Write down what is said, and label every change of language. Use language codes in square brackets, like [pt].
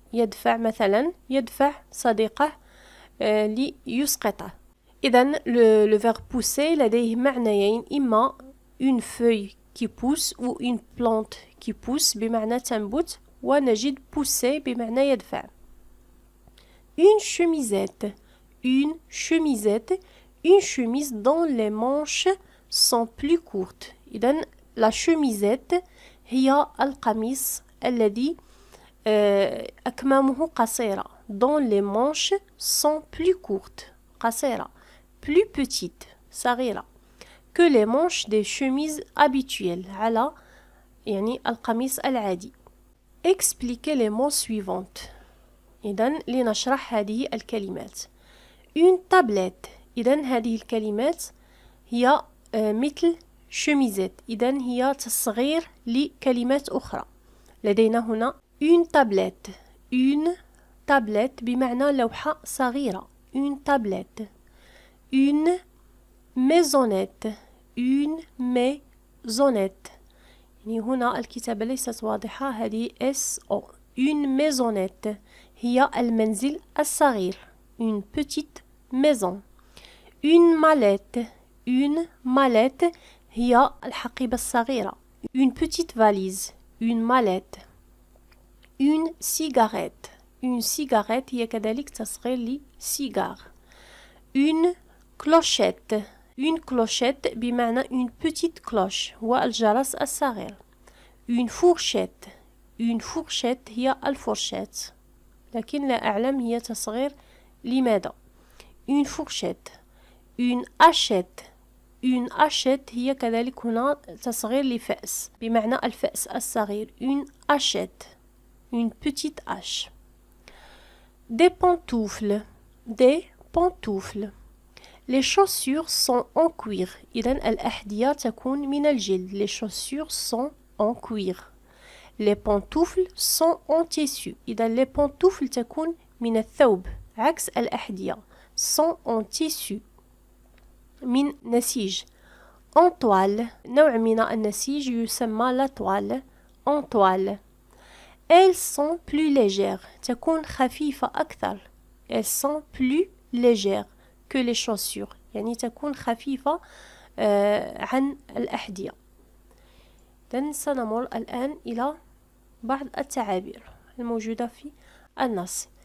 [ar] يدفع مثلا يدفع صديقه ليسقطه. إذن [fr] le verbe pousser [ar] لديه معنيين. إما [fr] une feuille qui pousse [ar] ou une plante qui pousse بمعنى تنبت ونجد pousser بمعنى يدفع. [fr] Une chemisette. Une chemisette. Une chemise dont les manches sont plus courtes. [ar] إذن la chemisette هي القميص الذي أكمامه قصيرة. [fr] Dont les manches sont plus courtes. [ar] قصيرة. [fr] Plus petites. [ar] صغيرة. [fr] Que les manches des chemises habituelles. [ar] على يعني القميص العادي. [fr] Expliquez les mots suivantes. [ar] إذن لنشرح هذه الكلمات. [fr] Une tablette. [ar] إذن هذه الكلمات هي مثل [fr] chemisette. [ar] إذن هي تصغير لكلمات أخرى. لدينا هنا une tablette. une tablette بمعنى لوحة صغيرة. [fr] une tablette. une maisonnette. une maisonnette. [ar] يعني هنا الكتابة ليست واضحة. هذه S-O. une maisonnette هي المنزل الصغير. [fr] une petite maison. une mallette. [ar] une mallette هي الحقيبة الصغيرة. [fr] une petite valise. une mallette. une cigarette. [ar] une cigarette هي كذلك تصغير لسيجار. [fr] une clochette. [ar] une clochette بمعنى [fr] une petite cloche [ar] هو الجرس الصغير. [fr] une fourchette. [ar] une fourchette هي الفرشاة لكن لا أعلم هي تصغير لماذا. [fr] une fourchette. une hachette. [ar] une hachette هي كذلك هنا تصغير لفأس بمعنى الفأس الصغير. [fr] une hachette. une petite hache. des pantoufles. des pantoufles. les chaussures sont en cuir. [ar] إذن الأحذية تكون من الجلد. [fr] les chaussures sont en cuir. les pantoufles sont en tissu. [ar] إذن les pantoufles تكون من الثوب عكس الأحذية. [fr] sont en tissu [ar] من نسيج. [fr] en toile [ar] نوع من النسيج يسمى [fr] la toile. en toile. elles sont plus légères. [ar] تكون خفيفة أكثر. [fr] elles sont plus légères que les chaussures. [ar] يعني تكون خفيفة عن الأحذية. إذن سنمر الآن إلى بعض التعابير الموجودة في النص.